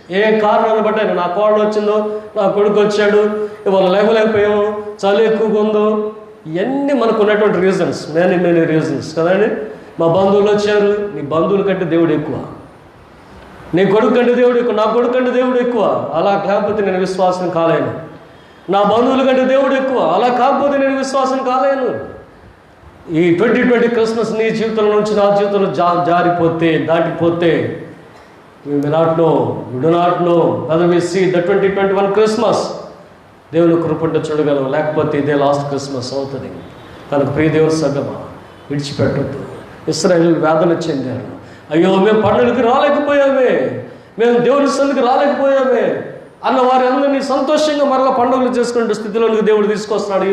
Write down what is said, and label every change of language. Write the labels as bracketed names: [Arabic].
[Telugu] ఏ కారణాన్ని బట్టి నా కోడలు వచ్చిందో, నా కొడుకు వచ్చాడు, ఇవాళ లేకపోయాము, చలి ఎక్కువగా ఉందో, ఇవన్నీ మనకు ఉన్నటువంటి రీజన్స్, మెనీ రీజన్స్ కదండి. మా బంధువులు వచ్చారు, నీ బంధువుల కంటే దేవుడు ఎక్కువ, నీ కొడుకు కంటే దేవుడు ఎక్కువ, నా కొడుకు కంటే దేవుడు ఎక్కువ, అలా కాకపోతే నేను విశ్వాసం కాలేను. నా బంధువుల కంటే దేవుడు ఎక్కువ, అలా కాకపోతే నేను విశ్వాసం కాలేను. ఈ 2020 క్రిస్మస్ నీ జీవితంలో నుంచి నా జీవితంలో దాటిపోతే [English] we do not know whether we see the 2021 Christmas. [Telugu] దేవుని కృపంటే చూడగలం, లేకపోతే ఇదే లాస్ట్ క్రిస్మస్ అవుతుంది. కనుక ప్రియ దేవుని సంగమా, విడిచిపెట్టద్దు. ఇశ్రాయేలు వేదన చెందారు. అయ్యో మేము పండుగకి రాలేకపోయామే, మేము దేవుని సన్నిధికి రాలేకపోయామే అన్న వారి అందరినీ సంతోషంగా మరలా పండుగలు చేసుకునే స్థితిలోనికి దేవుడు తీసుకొస్తున్నాడు.